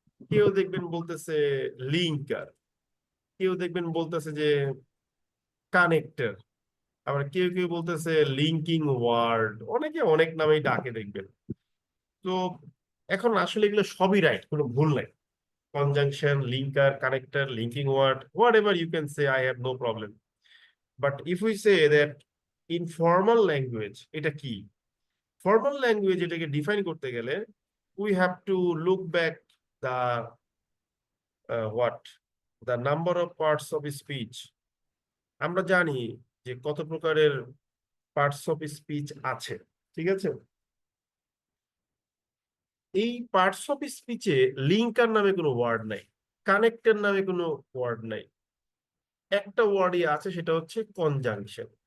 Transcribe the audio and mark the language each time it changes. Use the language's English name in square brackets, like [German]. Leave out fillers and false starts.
[Bangla] কেউ দেখবেন বলতেছে লিঙ্কার, কেউ দেখবেন বলতেছে যে কানেক্টর, আবার কেউ কেউ বলতেছে লিঙ্কিং ওয়ার্ড, অনেকে অনেক নামেই ডাকে দেখবেন। তো এখন আসলে এগুলো সবই রাইট, কোনো ভুল নাই। [English] conjunction, linker, connector, linking word, whatever you can say, I have no problem. But if we say that in formal language, [Bangla] এটা কি? [English] Formal language [Bangla] এটাকে define করতে গেলে [English] we have to look back the what? The number of parts of speech. [Bangla] আমরা জানি যে কত প্রকারের পার্টস অফ স্পিচ আছে, ঠিক আছে? এই পার্টস অফ স্পিচে লিঙ্কার নামে কোনো ওয়ার্ড নাই, কানেক্টর নামে কোনো ওয়ার্ড নাই, একটা ওয়ার্ডই আছে, সেটা হচ্ছে কনজাংশন।